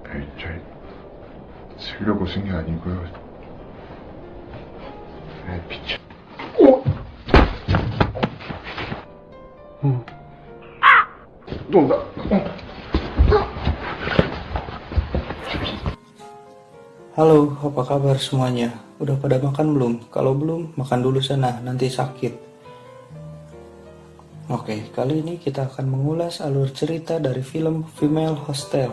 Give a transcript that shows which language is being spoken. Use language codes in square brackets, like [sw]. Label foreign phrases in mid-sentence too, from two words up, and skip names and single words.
[ko] 저희 쓰려고 쓴 게 아니고요. 미쳐. 너 나. [id] Halo, apa kabar semuanya? Udah pada makan belum? Kalau belum, makan dulu sana, nanti sakit. Oke, kali ini kita akan mengulas alur cerita dari film Female Hostel.